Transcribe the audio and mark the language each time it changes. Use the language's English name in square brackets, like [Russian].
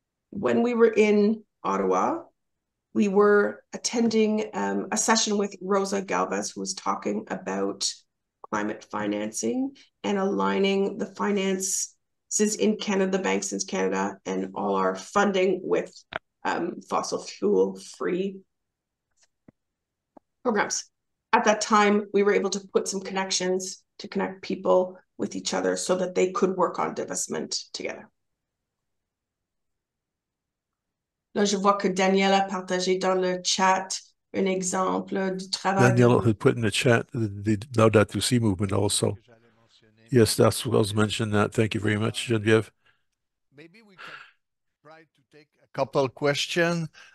[English] When we were in Ottawa, we were attending a session with Rosa Galvez, who was talking about climate financing and aligning the finances in Canada, the banks in Canada, and all our funding with fossil fuel-free programs. At that time, we were able to put some connections to connect people with each other so that they could work on divestment together. [French] Là, je vois que Danielle a partagé dans le chat un exemple du travail. [English] Danielle had put in the chat the Laudato Si movement also. Yes, that's what I was mentioning that. Thank you very much, Geneviève. Maybe we can try to take a couple questions.